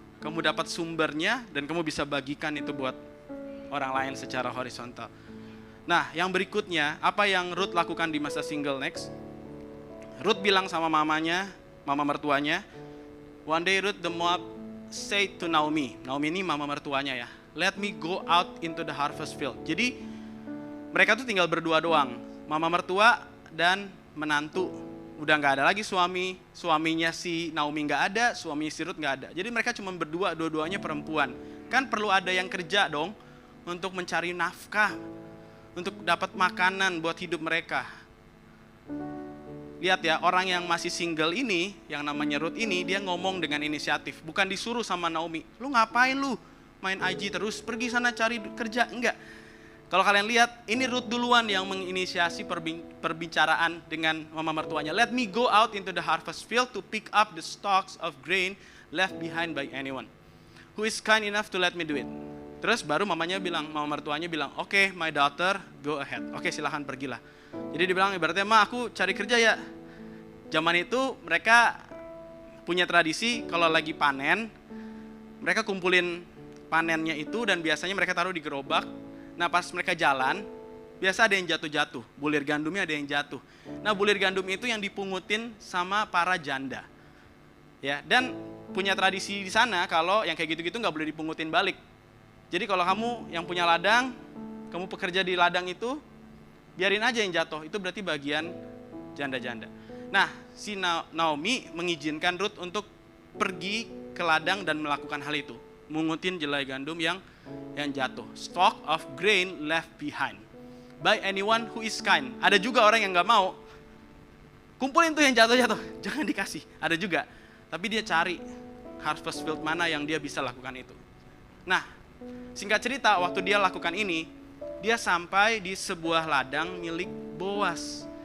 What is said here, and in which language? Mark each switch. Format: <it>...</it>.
<id>Kamu dapat sumbernya dan kamu bisa bagikan itu buat orang lain secara horizontal. Nah, yang berikutnya, apa yang Ruth lakukan di masa single next?</id> <en>Ruth</en> <id>bilang sama mamanya, mama mertuanya,</id> <en>one day Ruth the Moab said to Naomi.</en> <id>Naomi ini mama mertuanya ya.</id> <en>Let me go out into the harvest field.</en> <id>Jadi mereka tuh tinggal berdua doang. Mama mertua dan menantu. Udah gak ada lagi suaminya si Naomi gak ada, suami si Ruth gak ada. Jadi mereka cuma berdua, dua-duanya perempuan. Kan perlu ada yang kerja dong untuk mencari nafkah, untuk dapat makanan buat hidup mereka. lihat ya, orang yang masih single ini, yang namanya Ruth ini, dia ngomong dengan inisiatif. Bukan disuruh sama Naomi, lu ngapain lu main IG terus, pergi sana cari kerja. Enggak. Kalau kalian lihat, ini Ruth duluan yang menginisiasi perbicaraan dengan mama mertuanya.</id> <en>Let me go out into the harvest field to pick up the stalks of grain left behind by anyone who is kind enough to let me do it.</en> <id>Terus baru mama mertuanya bilang, oke,</id> <en>my daughter, go ahead.</en> <id>Oke, silahkan pergilah. Jadi dia bilang, ibaratnya, ma, aku cari kerja ya. Zaman itu mereka punya tradisi kalau lagi panen, mereka kumpulin panennya itu dan biasanya mereka taruh di gerobak. Nah pas mereka jalan, biasa ada yang jatuh-jatuh, bulir gandumnya ada yang jatuh. Nah bulir gandum itu yang dipungutin sama para janda. Ya, dan punya tradisi di sana kalau yang kayak gitu-gitu nggak boleh dipungutin balik. Jadi kalau kamu yang punya ladang, kamu pekerja di ladang itu, biarin aja yang jatuh, itu berarti bagian janda-janda. Nah, si Naomi mengizinkan Ruth untuk pergi ke ladang dan melakukan hal itu. Mungutin jelai gandum yang jatuh.</id> <en>Stalk of grain left behind by anyone who is kind.</en> <id>Ada juga orang yang gak mau. Kumpulin tuh yang jatuh-jatuh, jangan dikasih. Ada juga. Tapi dia cari harvest field mana yang dia bisa lakukan itu. Nah, singkat cerita, waktu dia lakukan ini, dia sampai di sebuah ladang milik Boas.</id>